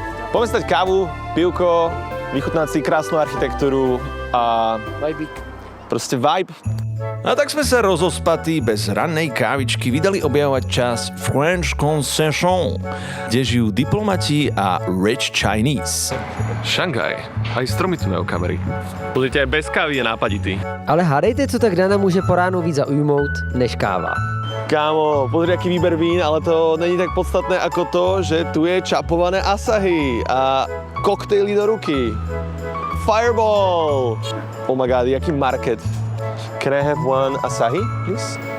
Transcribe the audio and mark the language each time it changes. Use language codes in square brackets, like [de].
[sk] Poďme si dať kávu, pivko, vychutnať si krásnu architektúru a proste vibe. A tak sme sa rozospatí bez rannej kávičky vydali objavovať časť French Concession, kde žijú diplomati a [en] rich Chinese. [sk] Šanghaj, aj stromy tu majú kamery. Pozrite, aj bez kávy je nápaditý. [cs] Ale hádejte, co tak Dana může po ránu víc zaujmout než káva. [sk] Kámo, pozri, aký výber vín, ale to není tak podstatné ako to, že tu je čapované Asahi a koktejly do ruky. [en] Fireball! Oh my god, [cs] jaký market. [en] Can I have one Asahi, please?